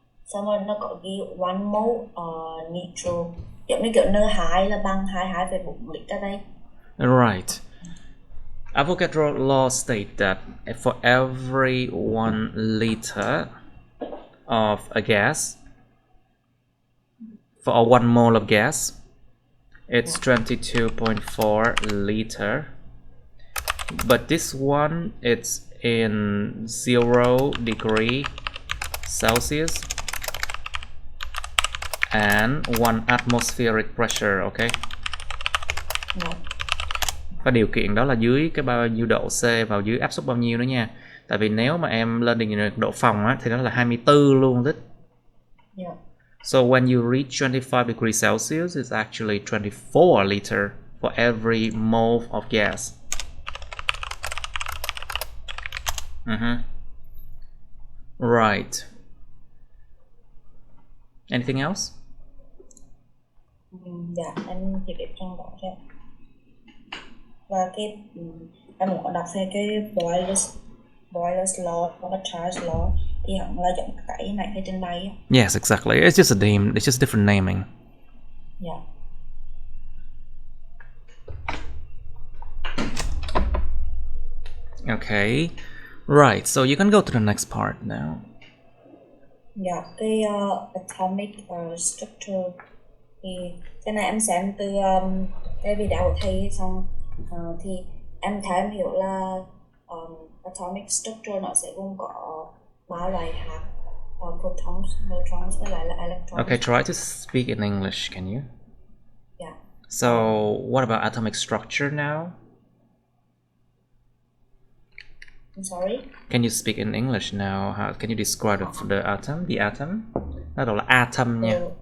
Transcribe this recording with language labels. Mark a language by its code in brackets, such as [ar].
[vi] Xong rồi nó có ghi 1 mole nitro, giống như kiểu N2 là bằng 22,4 lít ở đây. [en] Right. Avogadro law states that for every 1 liter of a gas, for 1 mole of gas, it's 22.4 liter. But this one, it's in 0 degree Celsius and 1 atmospheric pressure, okay? [vi] Dạ. Và điều kiện đó là dưới cái bao nhiêu độ C, vào dưới áp suất bao nhiêu nữa nha. Tại vì nếu mà em lên nhiệt độ phòng á, thì nó là 24 luôn đấy. [en] Yeah. So when you reach 25 degrees Celsius, it's actually 24 liter for every mole of gas. Right. Anything else? [vi] Dạ, em chỉ biết trong đó thôi. Và cái em muốn đọc thêm cái Boyle's law và cái charge law thì hẳn là giống cái này phía trên đây. [en] Yes, exactly. It's just a name. It's just different naming. Yeah. Okay. Right. So you can go to the next part now. [vi] Dạ, cái atomic structure thì cái này em xem từ cái video của thầy xong thì em thấy em hiểu là atomic structure nó sẽ gồm có 3 loại hạt, protons, neutrons với lại là electrons. [en] Okay, try to speak in English, can you? Yeah. So, what about atomic structure now? I'm sorry? Can you speak in English now? How can you describe the atom? The atom? [vi] Nó gọi là atom nha.